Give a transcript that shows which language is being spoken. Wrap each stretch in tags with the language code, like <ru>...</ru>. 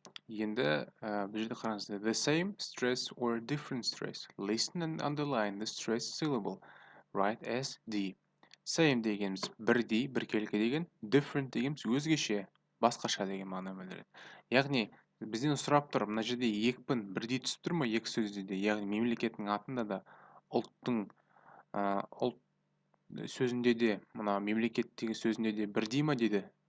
<kk>Енді бұл жерде қараңыздар.</kk> <en>The same stress or different stress. Listen and underline the stress syllable. Write as D.</en> <kk>Same дегеніміз бірдей, біркелкі деген. Different дегеніміз өзгеше, басқаша деген мағына білдіреді. Яғни бізден сұрап тұр, мына жерде екпін бірдей түсіп тұр ма екі сөзде де? Яғни мемлекеттің атында да, ұлттың ұлт сөзінде де, мына мемлекет деген сөзінде де бірдей ма деді.</kk>